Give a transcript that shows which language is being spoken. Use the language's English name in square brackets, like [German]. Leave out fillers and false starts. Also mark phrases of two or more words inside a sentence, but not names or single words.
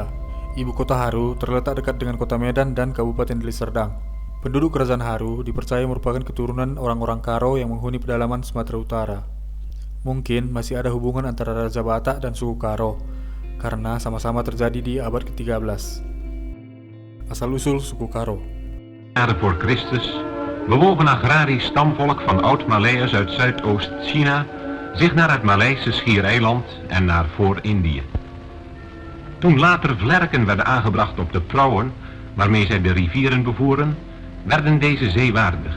[Indonesian] Ibu kota Haru terletak dekat dengan kota Medan dan Kabupaten Deli Serdang. Penduduk kerajaan Haru dipercaya merupakan keturunan orang-orang Karo yang menghuni pedalaman Sumatera Utara. Mungkin masih ada hubungan antara Raja Batak dan suku Karo, karena sama-sama terjadi di abad ke-13. Asal-usul suku Karo. [Dutch] Jaren voor Christus bewogen agrarisch stamvolk van oud-Maleërs uit Zuidoost-China zich naar het Maleise schiereiland en naar voor-Indië. Toen later vlerken werden aangebracht op de prauwen waarmee zij de rivieren bevoeren, werden deze zeewaardig.